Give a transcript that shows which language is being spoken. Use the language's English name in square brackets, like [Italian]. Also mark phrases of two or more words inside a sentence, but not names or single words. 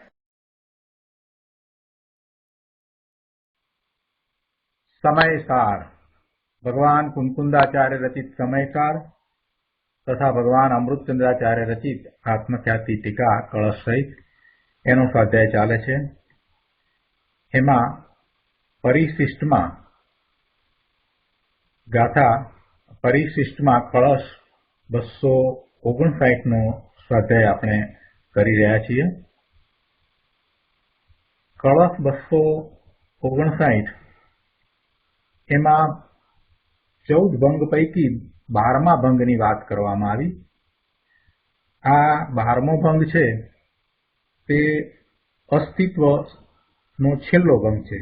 [Gujarati] સમયસાર ભગવાન કુંકુંદાચાર્ય રચિત સમયસાર તથા ભગવાન અમૃતચંદ્રાચાર્ય રચિત આત્મખ્યાતિ ટીકા કલશ સહિત એનો સ્વાધ્યાય ચાલે છે। એમાં પરિશિષ્ટમાં ગાથા પરિશિષ્ટમાં કલશ 259 નો સ્વાધ્યાય આપણે કરી રહ્યા છીએ। કળશ 259 એમાં 14 ભંગ પૈકી 12મા ભંગની વાત કરવામાં આવી। આ 12મો ભંગ છે તે અસ્તિત્વનો છેલ્લો ભંગ છે।